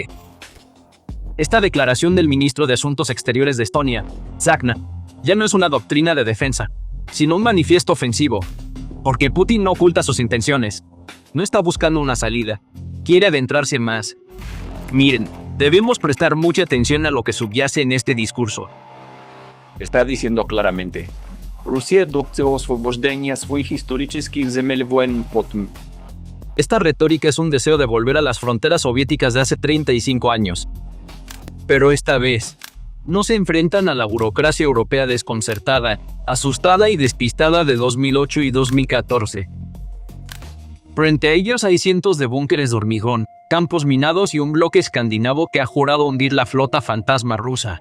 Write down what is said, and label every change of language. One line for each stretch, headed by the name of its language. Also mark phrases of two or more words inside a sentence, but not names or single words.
Spanish: Esta declaración del ministro de Asuntos Exteriores de Estonia, Tsahkna, ya no es una doctrina de defensa, sino un manifiesto ofensivo, porque Putin no oculta sus intenciones. No está buscando una salida, quiere adentrarse más. Miren, debemos prestar mucha atención a lo que subyace en este discurso. Está diciendo claramente: Rusia
Russian: добьется освобождения своих исторических земель военным путем.
Spanish: Esta retórica es un deseo de volver a las fronteras soviéticas de hace 35 años. Pero esta vez, no se enfrentan a la burocracia europea desconcertada, asustada y despistada de 2008 y 2014. Frente a ellos hay cientos de búnkeres de hormigón, campos minados y un bloque escandinavo que ha jurado hundir la flota fantasma rusa.